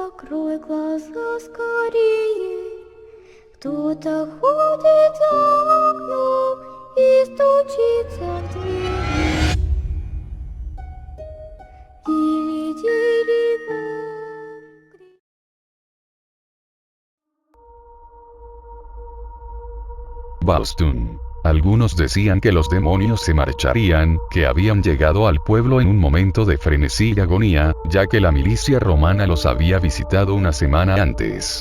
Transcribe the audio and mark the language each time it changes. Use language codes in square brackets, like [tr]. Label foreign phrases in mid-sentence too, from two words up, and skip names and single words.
[ru] Открой глаза скорее, кто-то ходит за окном и стучится в дверь. Дили-дили-бо. Boston. [es] Algunos decían que los demonios se marcharían, que habían llegado al pueblo en un momento de frenesí y agonía, ya que la milicia romana los había visitado una semana antes.